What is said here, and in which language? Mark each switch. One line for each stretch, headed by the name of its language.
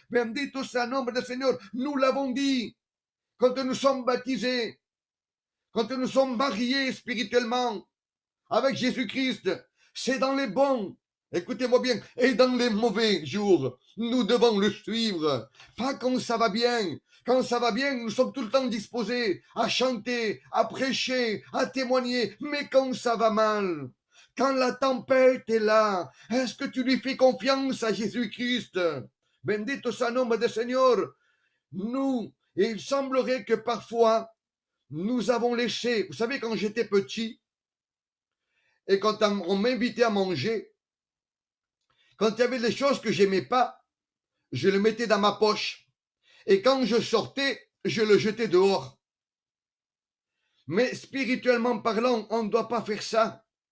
Spanish: Bendito sea el nombre del
French: Seigneur. Nous l'avons dit quand nous sommes baptisés, quand nous sommes mariés spirituellement avec Jésus-Christ, c'est dans les bons, écoutez-moi bien, et dans les mauvais jours, nous devons le suivre. Pas quand ça va bien. Quand ça va bien, nous sommes tout le temps disposés à chanter, à prêcher, à témoigner. Mais quand ça va mal, quand la tempête est là, est-ce que tu lui fais confiance à Jésus-Christ?
Spanish: Bendito sea el nombre del Señor.
French: Nous, et il semblerait que parfois, nous avons laissé, vous savez, quand j'étais petit, et quand on m'invitait à manger, quand il y avait des choses que j'aimais pas, je le mettais dans ma poche. Et quand je sortais, je le jetais dehors. Mais spirituellement parlant, on ne doit pas faire ça.